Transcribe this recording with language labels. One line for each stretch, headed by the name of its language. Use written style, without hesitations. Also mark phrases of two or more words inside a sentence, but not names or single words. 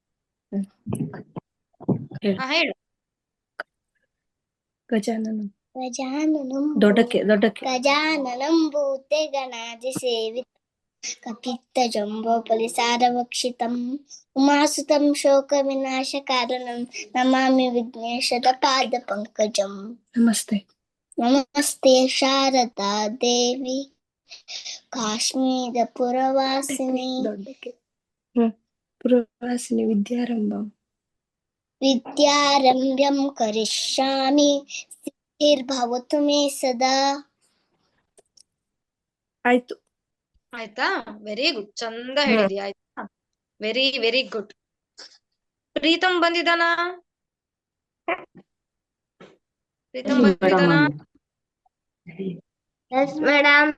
Kannada: ಹೇಳು. ಹಾ ಹೇಳು.
Sanskrit: ಗಜಾನನ ಗಜಾನನಂ ಗಜಾನನಂ ಭೂತಗಣಾದಿ ಸೇವಿತ ಕಪಿತ್ತ ಜಂಬೋಪಲಿಸಾರವಕ್ಷಿತಂ ಉಮಾಸುತಂ ಶೋಕ ವಿನಾಶ ಕಾರಣಂ ನಮಾಮಿ ವಿಘ್ನೇಶದ ಪಾದ ಪಂಕಜಂ.
Kannada: ನಮಸ್ತೆ.
Sanskrit: ನಮಸ್ತೆ ಶಾರದಾ ದೇವಿ ಕಾಶ್ಮೀರ ಪುರವಾಸಿನಿ ಪುರವಾಸಿನಿ ವಿದ್ಯಾರಂಭ್ಯಂ ಕರಿಷ್ಯಾಮಿ ಸಿದ್ಧಿರ್ಭವತು ಮೇ ಸದಾ.
Kannada: ಆಯ್ತು. ಆಯ್ತಾ?
English: very good,
Kannada: ಚಂದ ಹೇಳಿದ್ಯಾ. ಆಯ್ತಾ?
English: very very good.
Kannada: ಪ್ರೀತಮ್ ಬಂದಿದ್ದಾನಾ? ಪ್ರೀತಮ್ ಬಂದಿದ್ದಾನಾ?
English: yes madam.